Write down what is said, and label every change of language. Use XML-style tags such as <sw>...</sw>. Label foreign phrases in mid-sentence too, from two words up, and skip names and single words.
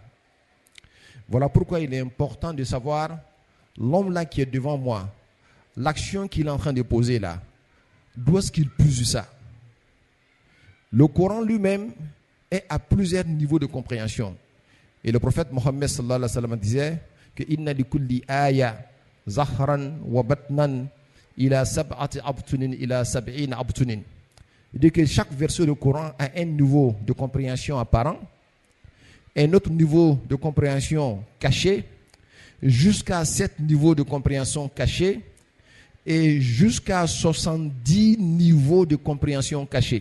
<fr>Voilà pourquoi il est important de savoir l'homme là qui est devant moi, l'action qu'il est en train de poser là, d'où est-ce qu'il puise ça? Le Coran lui-même est à plusieurs niveaux de compréhension. Et le prophète Mohammed</fr> <ar>صلى الله عليه وسلم</ar> <fr>disait que</fr> <ar>إن لكل آية ظهرا وبطنا إلى سبعة أبطن إلى سبعين أبطن.</ar> <fr>Il dit que chaque verset du Coran a un niveau de compréhension apparent, un autre niveau de compréhension caché, jusqu'à 7 niveaux de compréhension cachés et jusqu'à 70 niveaux de compréhension cachés.</fr>